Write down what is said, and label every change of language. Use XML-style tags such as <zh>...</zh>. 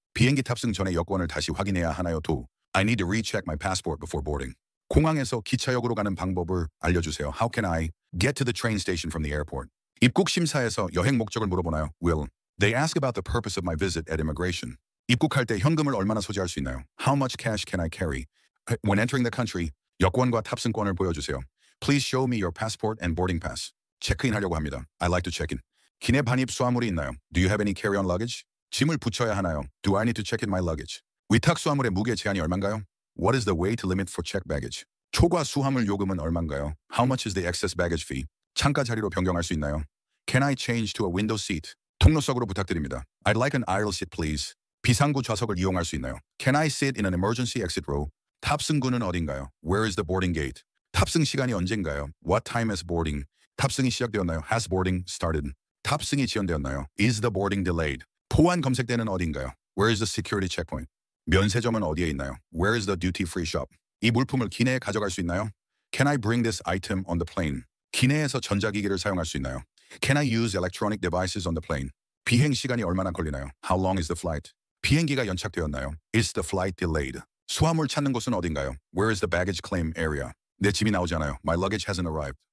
<ko>비행기 탑승 전에 여권을 다시 확인해야 하나요?</ko> <en>To, I need to recheck my passport before boarding.</en> <ko>공항에서 기차역으로 가는 방법을 알려주세요.</ko> <en>How can I get to the train station from the airport?</en> <ko>입국 심사에서 여행 목적을 물어보나요?</ko> <en>Will, they ask about the purpose of my visit at immigration.</en> <ko>입국할 때 현금을 얼마나 소지할 수 있나요?</ko> <en>How much cash can I carry? When entering the country,</en> <ko>여권과 탑승권을 보여주세요.</ko> <en>Please show me your passport and boarding pass.</en> <ko>체크인하려고 합니다.</ko> <en>I like to check in.</en> <ko>기내 반입 수화물이 있나요?</ko> <en>Do you have any carry-on luggage?</en> <ko>짐을 붙여야 하나요?</ko> <en>Do I need to check in my luggage?</en> <ko>위탁 수화물의 무게 제한이 얼마인가요?</ko> <en>What is the weight limit for checked baggage?</en> <ko>초과 수화물 요금은 얼마인가요?</ko> <en>How much is the excess baggage fee?</en> <ko>창가 자리로 변경할 수 있나요?</ko> <en>Can I change to a window seat?</en> <ko>통로석으로 부탁드립니다.</ko> <en>I'd like an aisle seat, please.</en> <ko>비상구 좌석을 이용할 수 있나요?</ko> <en>Can I sit in an emergency exit row?</en> <ko>탑승구는 어딘가요?</ko> <en>Where is the boarding gate?</en> <ko>탑승 시간이 언젠가요?</ko> <en>What time is boarding?</en> <ko>탑승이 시작되었나요?</ko> <en>Has boarding started?</en> <ko>탑승이 지연되었나요?</ko> <en>Is the boarding delayed?</en> <ko>포환 검색대는 어딘가요?</ko> <en>Where is the security checkpoint?</en> <ko>면세점은 어디에 있나요?</ko> <en>Where is the duty-free shop?</en> <ko>이 물품을 기내에 가져갈 수 있나요?</ko> <en>Can I bring this item on the plane?</en> <ko>기내에서 전자기기를 사용할 수 있나요?</ko> <en>Can I use electronic devices on the plane?</en> <ko>비행 시간이 얼마나 걸리나요?</ko> <en>How long is the flight?</en> <ko>비행기가 연착되었나요?</ko> <en>Is the flight delayed?</en> <ko>수화물 찾는 곳은 어딘가요?</ko> <en>Where is the baggage claim area?</en> <ko>내 짐이 나오지 않아요.</ko> <en>My luggage hasn't arrived.</en>